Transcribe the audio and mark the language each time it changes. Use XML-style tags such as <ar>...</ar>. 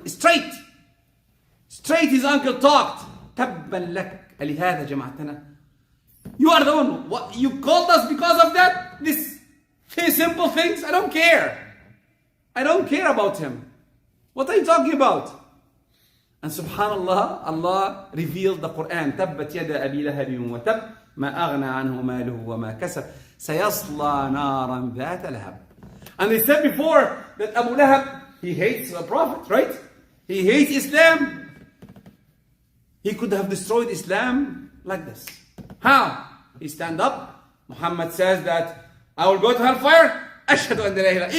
<en>Straight his uncle talked.</en> <ar>تبا لك لهذا جمعتنا.</ar> <en>You are the one. What, you called us because of that? These simple things? I don't care. I don't care about him. What are you talking about? And subhanallah, Allah revealed the Quran.</en> <ar>تبت يد أبي لهب وتب ما أغنى عنه ماله وما كسب سيصلى نارا ذات لهب.</ar> <en>And they said before that Abu Lahab, he hates the Prophet, right? He hates Islam. He could have destroyed Islam like this. How? He stand up. Muhammad says that I will go to hellfire.</en> <ar>Ashhadu an la ilaha illallah.</ar>